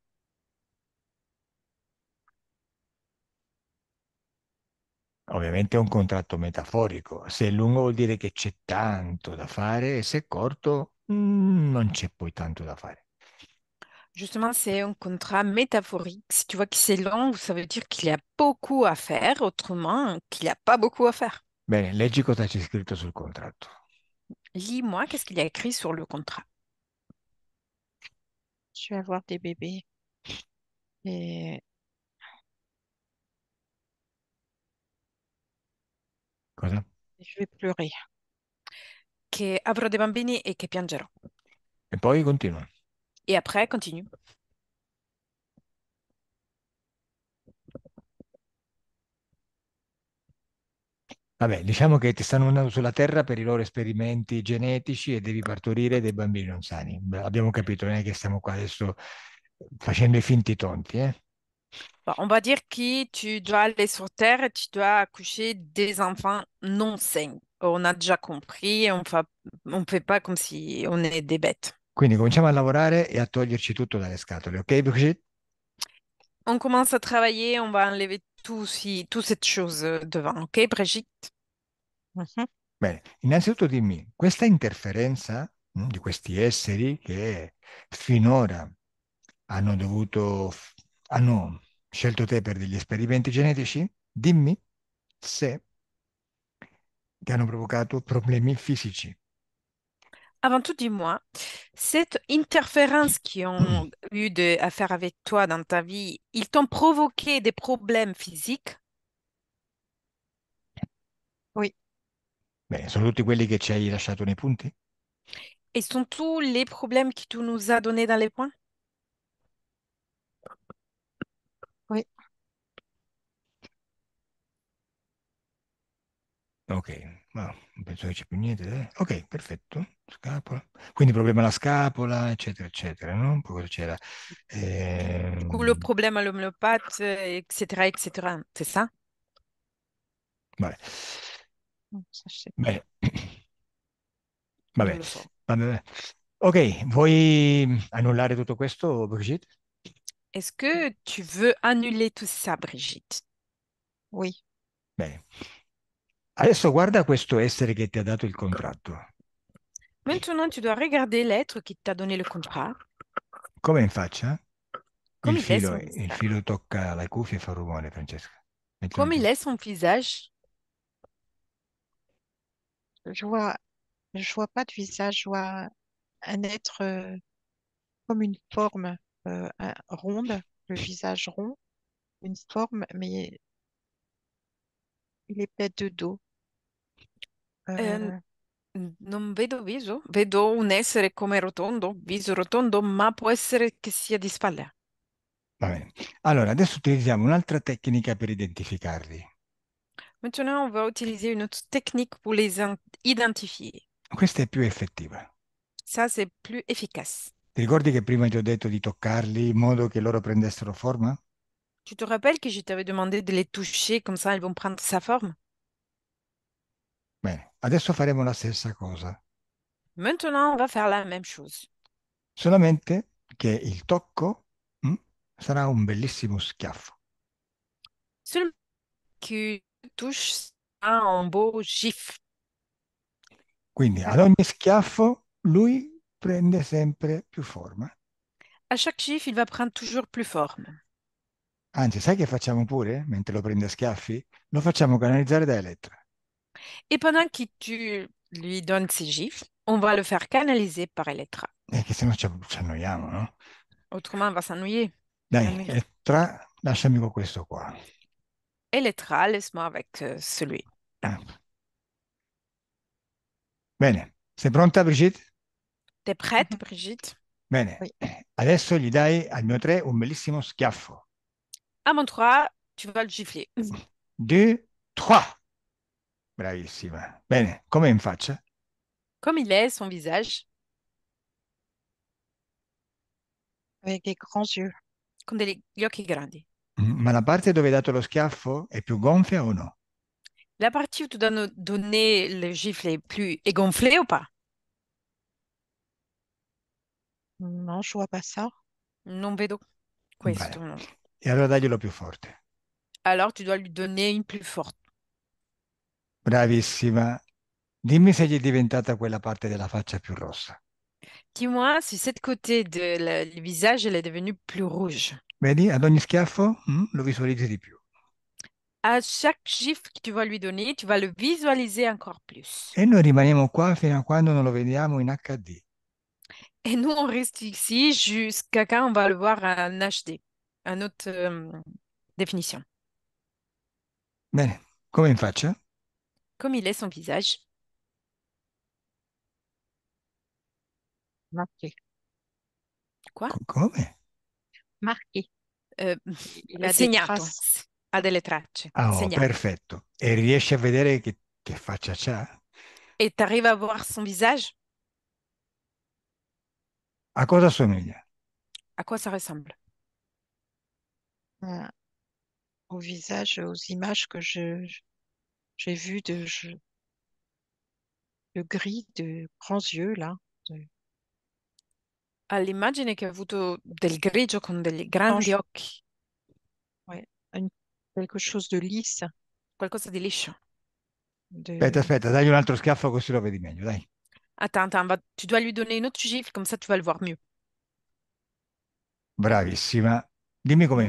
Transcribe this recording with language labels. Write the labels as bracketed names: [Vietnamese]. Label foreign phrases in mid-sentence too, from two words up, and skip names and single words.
[Italian] Ovviamente è un contratto metaforico. Se è lungo vuol dire che c'è tanto da fare e se è corto, non c'è poi tanto da fare. [French] Justement, c'est un contrat métaphorique. Si tu vois que c'est long, ça veut dire qu'il y a beaucoup à faire, autrement qu'il n'y a pas beaucoup à faire. [Italian] Bene, leggi cosa c'è scritto sul contratto. [French] Lis-moi, qu'est-ce qu'il y a écrit sur le contrat? Je vais avoir des bébés et [Italian] Cosa? [French] je vais pleurer. [Italian] Che avrò dei bambini e che piangerò. E poi continua. [French] Et après, continue. [Italian] Vabbè, diciamo che ti stanno mandando sulla Terra per i loro esperimenti genetici e devi partorire dei bambini non sani. Beh, abbiamo capito, non è che stiamo qua adesso facendo i finti tonti, eh? [French] Bon, on va dire que tu dois aller sur Terre et tu dois accoucher des enfants non sains. On a déjà compris, on fait pas comme si on est des bêtes. [Italian] Quindi cominciamo a lavorare e a toglierci tutto dalle scatole, ok, Brigitte? [French] On commence à travailler, on va enlever toute cette chose devant, ok, Brigitte? Mhm. [Italian] Bene, innanzitutto dimmi, questa interferenza di questi esseri che finora hanno dovuto, hanno scelto te per degli esperimenti genetici, dimmi se ti hanno provocato problemi fisici. [French] Avant tout, dis-moi, cette interférence qui ont eu à faire avec toi dans ta vie, ils t'ont provoqué des problèmes physiques? Oui, [Italian] Bene, sono tutti quelli che ci hai lasciato nei punti? [French] Et sont tous les problèmes que tu nous as donnés dans les points? oui. [Italian] Ok, ma non penso che c'è più niente. Ok, perfetto. Scapola. Quindi problema alla scapola, eccetera, eccetera, no? Poi cosa c'era? [French] Du coup, le Ehm, problème à l'homéopathe, etc., etc. C'est ça? [Italian] vabbè. [French] Ça, je sais pas. [Italian] Bene. Non Vabbè. lo so. Vabbè. Ok, vuoi annullare tutto questo, Brigitte? [French] Est-ce que tu veux annuler tout ça, Brigitte? Oui. [Italian] Bene. Adesso guarda questo essere che ti ha dato il contratto. [French] Maintenant, tu dois regarder l'être qui t'a donné le contrat, [Italian] Come in faccia? [French] comme il est son [Italian] Il [French] visage. [Italian] filo tocca la cuffia e fa rumore, Francesca. Mettilo [French] Comme [Italian] giù. [French] il est son visage, Je vois, je vois pas de visage, je vois un être comme une forme ronde, le visage rond, une forme, mais il est peut-être de dos. eh, Euh, [Italian] non vedo viso, vedo un essere come rotondo, viso rotondo, ma può essere che sia di spalle. Va bene. Allora, adesso utilizziamo un'altra tecnica per identificarli. [French] Maintenant, on va utiliser une autre technique pour les identifier. [Italian] Questa è più effettiva. [French] Ça, c'est plus efficace. [Italian] Ti ricordi che prima ti ho detto di toccarli in modo che loro prendessero forma? [French] Tu te rappelles que je t'avais demandé de les toucher, comme ça, elles vont prendre sa forme? [Italian] Bene, adesso faremo la stessa cosa, [French] Maintenant, on va faire la même chose. [Italian] solamente che il tocco sarà un bellissimo schiaffo. [French] Seulement que tu touches un beau gif. [Italian] Quindi ad [French] d'accord. [Italian] ogni schiaffo lui prende sempre più forma. [French] À chaque gif, il va prendre toujours plus forme. [Italian] Anzi, sai che facciamo pure mentre lo prende a schiaffi? Lo facciamo canalizzare da Elettra. [French] Et pendant que tu lui donnes ces gifs, on va le faire canaliser par Elettra. [Italian] Che se no ci annoiamo, no? [French] Autrement, elle va s'ennuyer. [Italian] Dai, [French] Ennui. [Italian] Elettra, lasciami con questo qua. [French] Elettra, laisse-moi avec celui. [Italian] Eh. Bene, sei pronta, Brigitte? [French] T'es prête, Mhm. Brigitte? [Italian] Bene, [French] Oui, [Italian] adesso gli dai al mio 3 un bellissimo schiaffo. [French] À mon 3, tu vas le gifler. [Italian] 2, 3. Bravissima. Bene, come in faccia? [French] Comme il est, son visage, avec des grands yeux. [Italian] con degli occhi grandi. Ma la parte dove hai dato lo schiaffo è più gonfia o no? [French] La partie où tu dois nous donner le gifle est plus est gonflée ou pas? Non, je vois pas ça. [Italian] Non vedo questo. Bene. No. E allora daglielo più forte. [French] Alors, tu dois lui donner une plus forte. [Italian] Bravissima. Dimmi se gli è diventata quella parte della faccia più rossa. [French] Dis-moi si cette côté le visage, elle est devenue plus rouge. [Italian] Vedi, ad ogni schiaffo lo visualizzi di più. [French] À chaque gifle que tu vas lui donner, tu vas le visualiser encore plus. [Italian] E noi rimaniamo qua fino a quando non lo vediamo in HD. [French] Et nous, on reste ici jusqu'à quand on va le voir en HD, en haute définition. [Italian] Bene, come in faccia? [French] Comme il est son visage. Marqué. Quoi? [Italian] Come? [French] Marqué. Euh, Il a des [Italian] segnato. [French] traces. [Italian] Ha delle tracce. Ah, oh, Segnato. perfetto. E riesci a vedere che faccia c'ha? [French] Et tu arrives à voir son visage? [Italian] A cosa assomiglia? [French] À quoi ça ressemble? euh, Au visage, aux images que j'ai vues de gris, de grands yeux, là. [Italian] All'immagine che ha avuto del grigio con degli grandi [French] Franche, [Italian] occhi, [French] ouais, quelque chose de lisse, [Italian] qualcosa di liscio. Aspetta, [French] de... [Italian] aspetta, dagli un altro schiaffo così lo vedi meglio, dai. [French] Attends, attends, tu dois lui donner une autre gifle, comme ça tu vas le voir mieux. [Italian] Bravissima. Dimmi come in